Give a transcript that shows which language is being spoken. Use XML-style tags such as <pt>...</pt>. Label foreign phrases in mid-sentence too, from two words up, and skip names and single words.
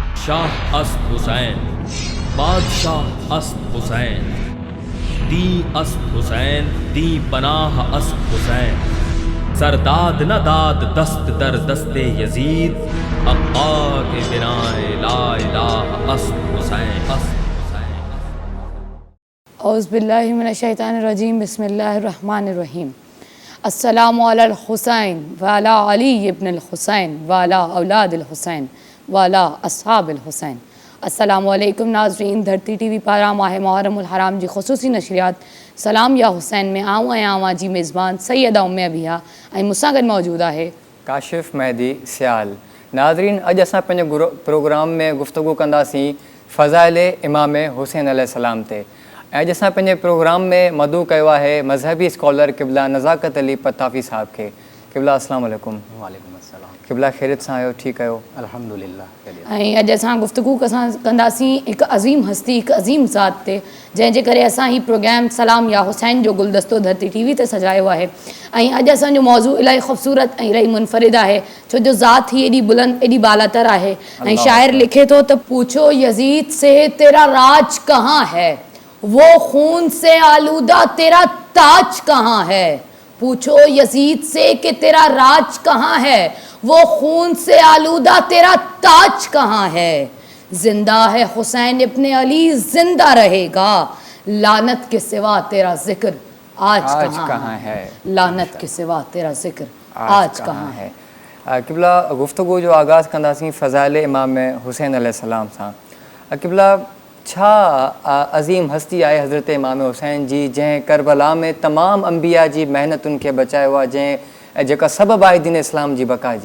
<fa>شاه است حسین، بادشاه است حسین، دین است حسین، دین پناه است حسین، سر داد نداد دست در دست یزید، حقا که بنای</fa> <ar>لا اله</ar> <fa>است حسین، است حسین.</fa> <ar>أعوذ بالله من الشيطان الرجيم، بسم الله الرحمن الرحيم. السلام على الحسين وعلى علي بن الحسين وعلى أولاد الحسين وعلى أصحاب الحسين. السلام عليكم</ar> <sd>नाज़रीन, धरती टीवी पारां माह मुहर्रमुल हराम जी ख़ुसूसी नशरियात सलाम या हुसैन में आऊँ आवां जी मेज़बान सैयदा उम्मे अबिहा ऐं मूंसां गॾु मौजूदु आहे काशिफ़ मेहदी सियाल। नाज़रीन, अॼु असां पंहिंजे प्रोग्राम में गुफ़्तगू कंदासीं फ़ज़ाइल इमाम हुसैन अलैहिस्सलाम ते। ऐं अॼु असां पंहिंजे प्रोग्राम में मदू कयो आहे मज़हबी स्कॉलर क़िबला नज़ाकत अली पताफ़ी साहिब खे।</sd> <ar>قبلة السلام عليكم. وعليكم السلام.</ar> <sd>क़िबला ख़ैरियत सां आहियो? ठीकु आहियो? अल्हम्दुलिल्लाह। ऐं अॼु असां गुफ़्तगू कंदासीं हिकु अज़ीम हस्ती, हिकु अज़ीम ज़ात ते, जंहिंजे करे असां ही प्रोग्राम सलाम या हुसैन जो गुलदस्तो धरती टीवी ते सजायो आहे। ऐं अॼु असांजो मौज़ू इलाही ख़ूबसूरत ऐं इलाही मुनफ़रिद आहे, छो जो ज़ात ही एॾी बुलंद एॾी बालातर आहे। ऐं शाइर लिखे थो त</sd> <ur>پوچھو یزید سے تیرا راج کہاں ہے، وہ خون سے آلودہ تیرا تاج کہاں ہے. پوچھو یزید سے کہ تیرا راج کہاں ہے، وہ خون سے آلودہ تیرا تاج کہاں ہے. زندہ ہے حسین ابن علی، زندہ رہے گا، لعنت کے سوا تیرا ذکر آج کہاں ہے. لعنت کے سوا تیرا ذکر آج کہاں ہے.</ur> <sd>क़िबला गुफ़्तगू जो आगाज़ कंदासीं फ़ज़ाइल इमाम हुसैन अलैहिस्सलाम सां। क़िबला छा अज़ीम हस्ती आहे हज़रत इमाम हुसैन जी, जंहिं करबला में तमामु अंबिया जी महिनतुनि खे बचायो आहे, जेका सबबु आहे दीन इस्लाम जी बका जी?</sd>